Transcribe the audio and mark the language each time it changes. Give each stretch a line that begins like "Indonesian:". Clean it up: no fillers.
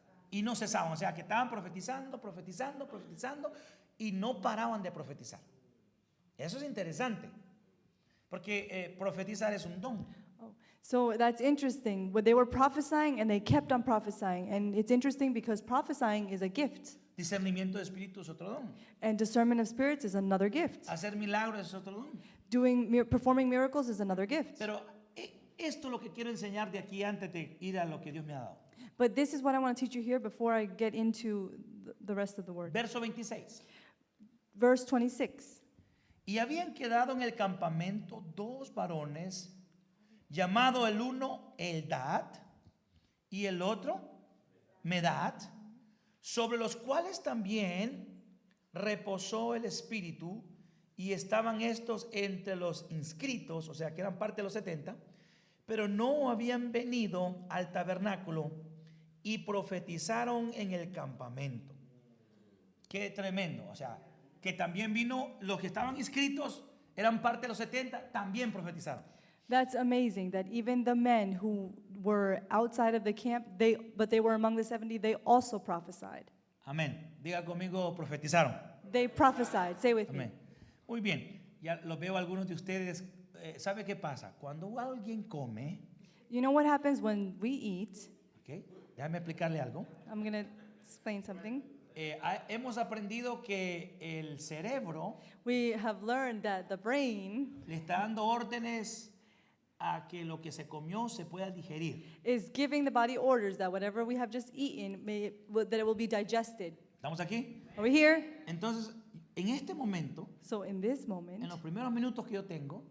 Spanish: Y no cesaban, o sea que estaban profetizando y no paraban de profetizar. Eso es interesante, porque profetizar es un don.
English: So that's interesting. But they were prophesying and they kept on prophesying. And it's interesting because prophesying is a gift.
Spanish: Discernimiento de espíritu es otro don.
English: And discernment of spirits is another gift.
Spanish: Hacer milagros es otro don.
English: Performing miracles is another gift.
Spanish: Pero esto es lo que quiero enseñar de aquí antes de ir a lo que Dios me ha dado.
English: But this is what I want to teach you here before I get into the rest of the word.
Spanish: Verso 26.
English: Verse 26.
Spanish: Y habían quedado en el campamento 2 varones, llamado el uno Eldad y el otro Medad, sobre los cuales también reposó el Espíritu, y estaban estos entre los inscritos, o sea que eran parte de los 70, pero no habían venido al tabernáculo y profetizaron en el campamento. Qué tremendo, o sea, que también vino, los que estaban inscritos, eran parte de los 70, también profetizaron.
English: That's amazing that even the men who were outside of the camp, but they were among the 70, they also prophesied.
Spanish: Amén. Diga conmigo, profetizaron.
English: They prophesied. Say with
Spanish: Amén.
English: me.
Spanish: Muy bien. Ya lo veo algunos de ustedes. ¿Sabe qué pasa? Cuando alguien come,
English: You know what happens when we eat?
Spanish: ¿ok? Déjame explicarle algo.
English: I'm going to explain something.
Spanish: Hemos aprendido que el cerebro
English: We have learned that the brain
Spanish: le está dando órdenes a que lo que se comió se pueda digerir.
English: is giving the body orders that whatever we have just eaten, that it will be digested.
Spanish: ¿Estamos aquí?
English: Are we here?
Spanish: Entonces, en este momento,
English: So in this moment,
Spanish: en los primeros minutos que yo tengo,